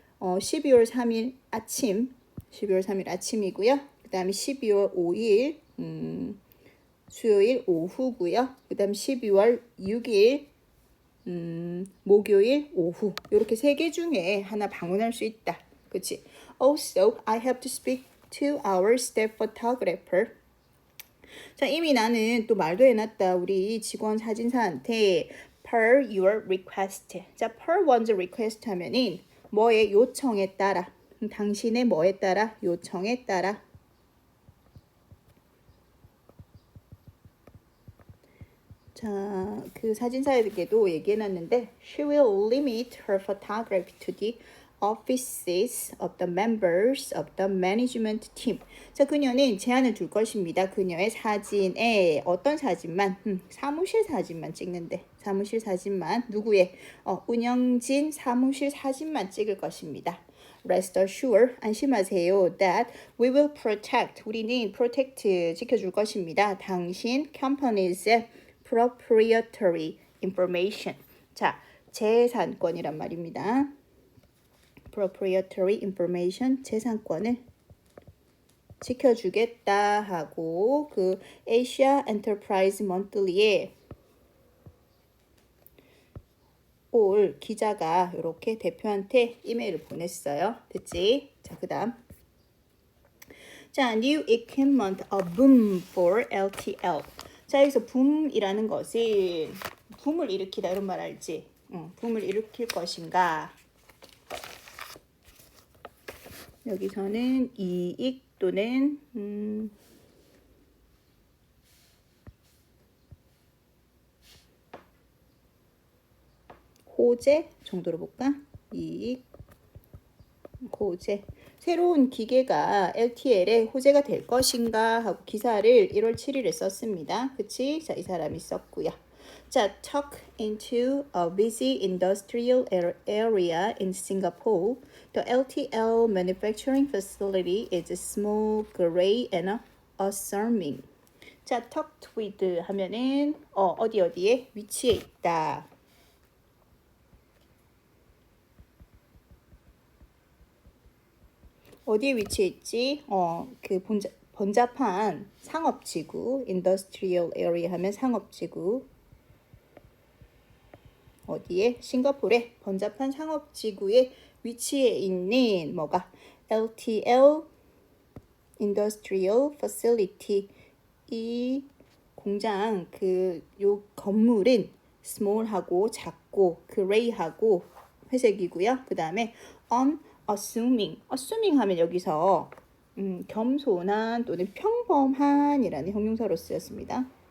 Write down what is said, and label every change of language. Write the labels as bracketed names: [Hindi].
[Korean] 12월 3일 아침 12월 3일 아침이고요. 그 다음에 12월 5일 수요일 오후고요. 그 다음 12월 6일 목요일 오후 이렇게 세 개 중에 하나 방문할 수 있다. 그치? [English] Also, I have to speak to our staff photographer. [Korean] 자, 이미 나는 또 말도 해놨다. 우리 직원 사진사한테 [English] per your request. 자, per one's request [Korean] 하면은 뭐의 요청에 따라 당신의 뭐에 따라 요청에 따라 자, 그 사진사에게도 얘기해놨는데 [English] She will limit her photography to the offices of the members of the management team. [Korean] 자, 그녀는 제한을 둘 것입니다. 그녀의 사진에 어떤 사진만? 사무실 사진만 찍는데 사무실 사진만 누구의? 운영진 사무실 사진만 찍을 것입니다. [English] Rest assured, [Korean] 안심하세요. [English] That we will protect, [Korean] 우리는 [English] protect, [Korean] 지켜줄 것입니다. 당신 [English] company's proprietary information. [Korean] 자, 재산권이란 말입니다. proprietary information, 재산권을 지켜주겠다 하고 그 Asia Enterprise Monthly에 올 기자가 이렇게 대표한테 이메일을 보냈어요. 됐지? 자, 그 다음. 자, [English] new equipment, a boom for LTL. [Korean] 자, 여기서 붐이라는 것은 붐을 일으키다 이런 말 알지? 붐을 일으킬 것인가? 여기서는 이익 또는 호재 정도로 볼까? 이익, 호재. 새로운 기계가 LTL에 호재가 될 것인가 하고 기사를 1월 7일에 썼습니다. 그치? 자, 이 사람이 썼고요. [English] 자, tucked into a busy industrial area in Singapore, the LTL manufacturing facility is small, gray, and unassuming. [Korean] 자, tucked with 하면은 어디에 위치해 있다. 어디에 위치해 있지? 그 번잡한 상업지구, industrial area 하면 상업지구. 어디에? 싱가포르의 번잡한 상업지구에 위치해 있는 뭐가? LTL Industrial Facility. 이 공장 요 건물은 small하고 작고 gray하고 회색이고요. 그 다음에 unassuming. assuming 하면 여기서 겸손한 또는 평범한이라는 형용사로 쓰였습니다.